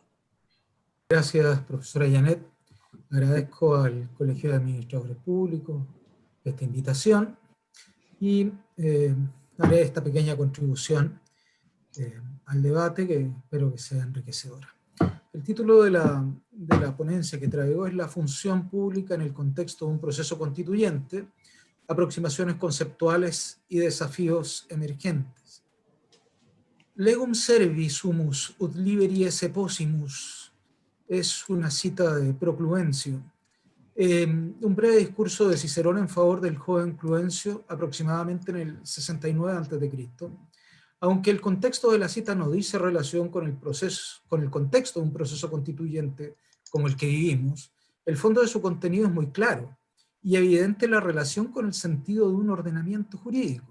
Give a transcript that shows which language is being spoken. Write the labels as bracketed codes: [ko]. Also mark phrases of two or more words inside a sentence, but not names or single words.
[es] Gracias, profesora Janet. Agradezco al Colegio de Administradores Públicos esta invitación y haré esta pequeña contribución al debate que espero que sea enriquecedora. El título de la ponencia que traigo es La función pública en el contexto de un proceso constituyente, aproximaciones conceptuales y desafíos emergentes. [la] Legum servi sumus ut liberi esse possimus, [es] es una cita de Procluencio, un breve discurso de Cicerón en favor del joven Cluencio, aproximadamente en el 69 a.C. Aunque el contexto de la cita no dice relación con el contexto de un proceso constituyente como el que vivimos, el fondo de su contenido es muy claro y evidente la relación con el sentido de un ordenamiento jurídico.